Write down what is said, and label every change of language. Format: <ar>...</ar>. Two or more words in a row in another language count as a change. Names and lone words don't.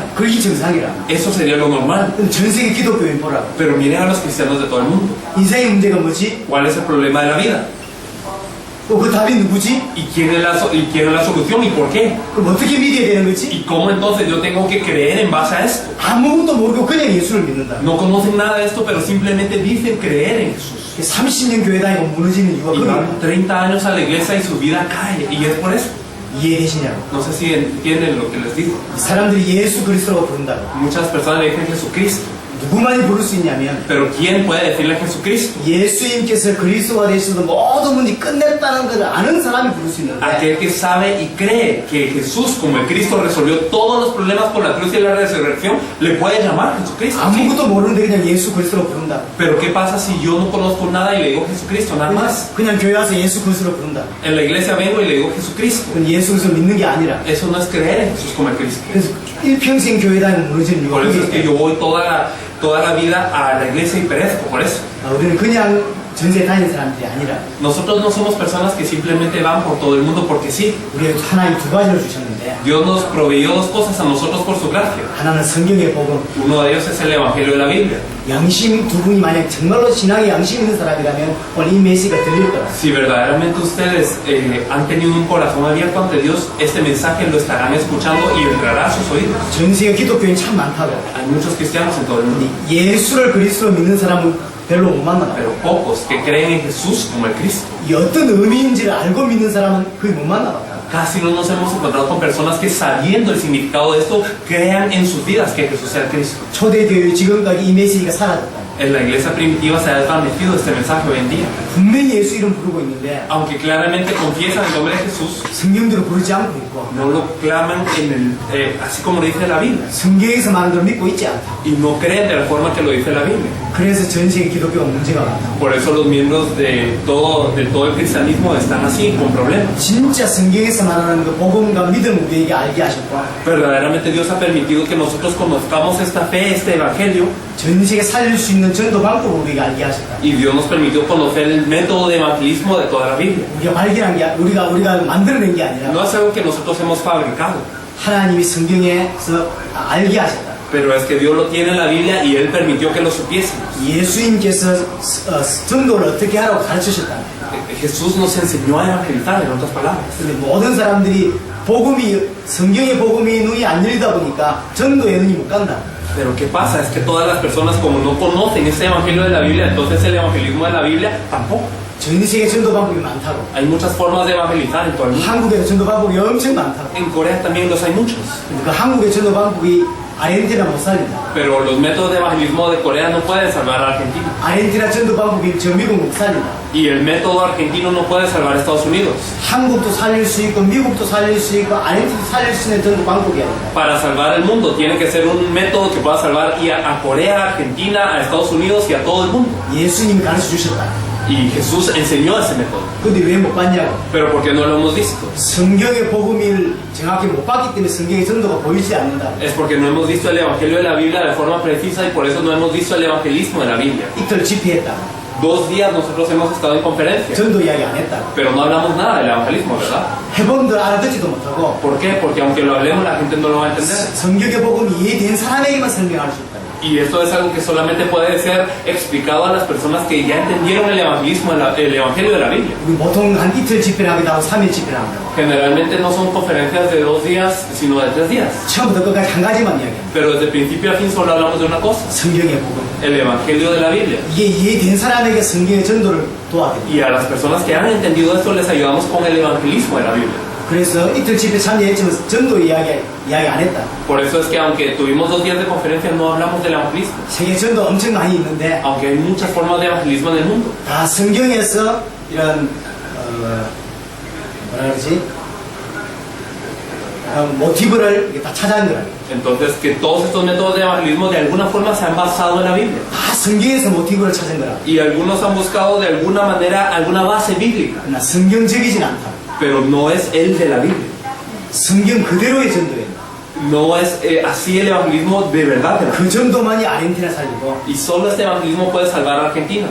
<ko>그게 정상이라.</ko> <es>Eso sería lo normal.</es> <ko>전 세계 기독교인 보라고.</ko> <es>Pero miren a los cristianos de todo el mundo.</es> <ko>인생의 문제가 뭐지?</ko> <es>¿Cuál es el problema de la vida?</es> <ko>또 그 답이 누구지?</ko> <es>¿Y quién es la solución y por qué?</es> <ko>그럼 어떻게 믿어야 되는 거지?</ko> <es>¿Y cómo entonces yo tengo que creer en base a esto?</es> <ko>아무것도 모르고 그냥 예수를 믿는다.</ko> <es>No conocen nada de esto, pero simplemente dicen creer en Jesús.</es> <ko>30년 교회 다니고 무너지는 이유가</ko> <es>Y</es> <ko>그거예요.</ko> <es>van 30 años a la iglesia y su vida cae. Y es por eso.</es> <ko>이해되시냐고.</ko> <es>No sé si entienden lo que les digo.</es> <ko>사람들이 예수 그리스도라고 부른다고.</ko> <es>Muchas personas le dicen Jesucristo.</es> <ko>누구만이 부를 수 있냐면</ko> <es>Pero ¿quién puede decirle a Jesucristo?</es> <ko>예수님께서 그리스도가 되시는 모든 문이 끝냈다는 것을 아는 사람이 부를 수 있는데</ko> <es>Aquel que sabe y cree que Jesús, como el Cristo, resolvió todos los problemas por la cruz y la resurrección, le puede llamar Jesucristo. ¿Sí?</es> <ko>아무것도 모르는데 그냥 예수 그리스도로 부른다.</ko> <es>Pero ¿qué pasa si yo no conozco nada y le digo Jesucristo, nada más?</es> <ko>그냥 교회 와서 예수 그리스도로 부른다.</ko> <es>En la iglesia vengo y le digo Jesucristo.</es> <ko>그건 예수 그리스도 믿는 게 아니라.</ko> <es>Eso no es creer en Jesús como el Cristo.</es> <ko>그래서 일평생 교회 다니면 무너지는 이유가</ko> <es>Por eso es que</es> <ko>그게</ko> <es>yo voy toda la vida a la iglesia y perezco por eso.</es> <ko>우리는 그냥 전세 다니는 사람들이 아니라</ko> <es>Nosotros no somos personas que simplemente van por todo el mundo porque sí.</es> <ko>우리에게 하나님 두 가지를 주셨는데</ko> <es>Dios nos proveyó dos cosas a nosotros por su gracia.</es> <ko>하나는 성경의 복음,</ko> <es>Uno de ellos es el Evangelio de la Biblia.</es> <ko>양심 두 분이 만약 정말로 신앙에 양심 있는 사람이라면 오늘 이 메시지가 들릴 거라.</ko> <es>Si verdaderamente ustedes han tenido un corazón abierto ante Dios, este mensaje lo estarán escuchando y entrará a sus oídos.</es> <ko>전 세계 기독교인 참 많다고.</ko> <es>Hay muchos cristianos en todo el mundo,</es> <ko>예수를 그리스도로 믿는 사람은 별로 못 만나요.</ko> <es>pero pocos que creen en Jesús como el Cristo.</es> <ko>이 어떤 의미인지를 알고 믿는 사람은 거의 못 만나요.</ko> <es>Casi no nos hemos encontrado con personas que, sabiendo el significado de esto, crean en sus vidas que Jesús sea el Cristo.</es> <ko>초대교회 지금까지 이 메시지가 사라졌다.</ko> <es>En la iglesia primitiva se ha desvanecido este mensaje hoy en día.</es> <ko>분명히 예수 이름 부르고 있는데</ko> <es>Aunque claramente confiesan el nombre de Jesús,</es> <ko>성경대로 부르지 않고 있고</ko> <es>no lo claman así como lo dice la Biblia.</es> <ko>성경에서 말하는 대로 믿고 있지 않다.</ko> <es>Y no creen de la forma que lo dice la Biblia.</es> <ko>그래서 전 세계 기독교가 문제가 많다.</ko> <es>Por eso los miembros de todo el cristianismo están así, con problemas.</es> <ko>진짜 성경에서 말하는 그 복음과 믿음 우리에게 알게 하셨고</ko> <es>Verdaderamente Dios ha permitido que nosotros conozcamos esta fe, este evangelio,</es> <ko>전 세계 살릴 수 있는 전도 방법을 우리에게 알게 하셨다.</ko> <es>y Dios nos permitió conocer el método de evangelismo de toda la Biblia.</es> <ko>우리가 발견한 게 우리가 만들어낸 게 아니라</ko> <es>No es algo que nosotros hemos fabricado,</es> <ko>하나님이 성경에서 알게 하셨다.</ko> <es>pero es que Dios lo tiene en la Biblia y Él permitió que lo supiésemos.</es> <ko>예수님께서 전도를 어떻게 하라고 가르치셨다.</ko> <es>Jesús nos enseñó a evangelizar, en otras palabras.</es> <ko>근데 모든 사람들이 성경의 복음이 눈이 안 열리다 보니까 전도에 눈이 못 간다.</ko> <es>Pero ¿qué pasa? Es que todas las personas, como no conocen ese evangelio de la Biblia, entonces el evangelismo de la Biblia tampoco.</es> <ko>전 세계 전도 방법이 많다고.</ko> <es>Hay muchas formas de evangelizar en todo el mundo.</es> <ko>한국에도 전도 방법이 엄청 많다고.</ko> <es>En Corea también los hay muchos.</es> <ko>근데 그 한국의 전도 방법이 아르헨티나 못 살린다.</ko> <es>Pero los métodos de evangelismo de Corea no pueden salvar a Argentina.</es> <ko>아르헨티나 전도 방법이 저 미국 못 살린다.</ko> <es>Y el método argentino no puede salvar a Estados Unidos.</es> <ko>한국도 살릴 수 있고 미국도 살릴 수 있고 아르헨티나도 살릴 수 있는 전도 방법이 아니다.</ko> <es>Para salvar el mundo tiene que ser un método que pueda salvar y a Corea, a Argentina, a Estados Unidos y a todo el mundo.</es> <ko>예수님이 가르쳐 주셨다.</ko> <es>Y Jesús enseñó ese método.</es> <ko>근데 왜 못 봤냐고.</ko> <es>Pero ¿por qué no lo hemos visto?</es> <ko>성경의 복음을 정확히 못 봤기 때문에 성경의 전도가 보이지 않는다.</ko> <es>Es porque no hemos visto el evangelio de la Biblia de forma precisa y por eso no hemos visto el evangelismo de la Biblia.</es> <ko>이틀 집회했다.</ko> <es>2 días nosotros hemos estado en conferencia,</es> <ko>전도 이야기 안 했다.</ko> <es>pero no hablamos nada del evangelismo, ¿verdad?</es> <ko>해본들 알아듣지도 못하고</ko> <es>¿Por qué? Porque aunque lo hablemos la gente no lo va a entender.</es> <ko>성경의 복음이 이해된 사람에게만 설명할 수 있다.</ko> <es>Y esto es algo que solamente puede ser explicado a las personas que ya entendieron el evangelismo, el evangelio de la Biblia.</es> <ko>우리 보통 한 이틀 집회를 하기도 하고 3일 집회를 합니다.</ko> <es>Generalmente no son conferencias de 2 días, sino de 3 días.</es> <ko>처음부터 끝까지 한 가지만 이야기합니다.</ko> <es>Pero desde principio a fin solo hablamos de una cosa,</es> <ko>성경의 복음.</ko> <es>el evangelio de la Biblia.</es> <ko>이게 이해된 사람에게 성경의 전도를 도와드립니다.</ko> <es>Y a las personas que han entendido esto les ayudamos con el evangelismo de la Biblia.</es> <ko>그래서 이틀 집회 참여했지만 전도 이야기 안 했다.</ko> <es>Por eso es que aunque tuvimos 2 días de conferencia no hablamos del evangelismo.</es> <ko>세계 전도 엄청 많이 있는데</ko> <es>Aunque hay muchas formas de evangelismo en el mundo.</es> <ko>다 성경에서 이런 뭐라 그러지? 모티브를 이렇게 다 찾아낸 거라.</ko> <es>Entonces que todos estos métodos de evangelismo de alguna forma se han basado en la Biblia.</es> <ko>다 성경에서 모티브를 찾은 거라.</ko> <es>Y algunos han buscado de alguna manera alguna base bíblica.</es> <ko>그러나 성경적이진 않다.</ko> <es>Pero no es el de la Biblia.</es> <ko>성경 그대로의 전도예요.</ko> <es>No es así el evangelismo de verdad.</es> <ko>그 전도만이 아르헨티나 살리고</ko> <es>Y solo este evangelismo puede salvar a Argentina.</es>